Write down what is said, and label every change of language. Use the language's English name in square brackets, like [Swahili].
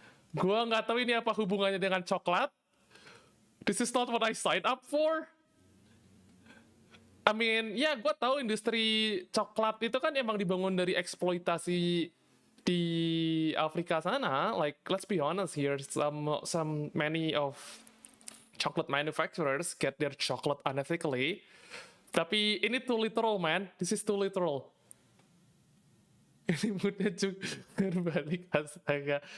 [Indonesian] Gua nggak tahu ini apa hubungannya dengan coklat. [English] This is not what I signed up for. I mean, [Indonesian] ya gua tahu industri coklat itu kan emang dibangun dari eksploitasi di Afrika sana. [English] Like, let's be honest here, many of chocolate manufacturers get their chocolate unethically. [Indonesian] Tapi ini [English] too literal, man. This is too literal. [Indonesian] Ini moodnya juga berbalik, astaga.